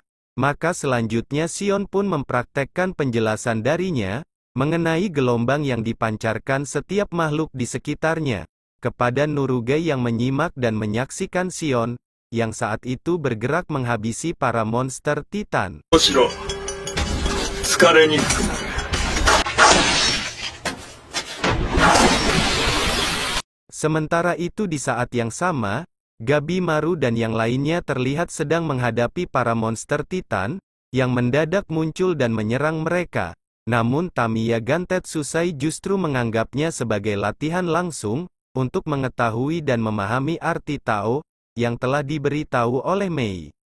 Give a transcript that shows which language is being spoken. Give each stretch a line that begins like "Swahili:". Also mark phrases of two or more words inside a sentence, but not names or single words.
Indonesian: Maka selanjutnya Sion pun mempraktekkan penjelasan darinya, mengenai gelombang yang dipancarkan setiap makhluk di sekitarnya. Kepada Nurugai yang menyimak dan menyaksikan Sion, yang saat itu bergerak menghabisi para monster Titan.
Japanese: むしろ疲れにくくなる。
Indonesian: Sementara itu di saat yang sama, Gabimaru dan yang lainnya terlihat sedang menghadapi para monster Titan, yang mendadak muncul dan menyerang mereka. Namun Tamiya Gantetsusai justru menganggapnya sebagai latihan langsung, untuk mengetahui dan memahami arti Tao, yang telah diberitahu oleh Mei.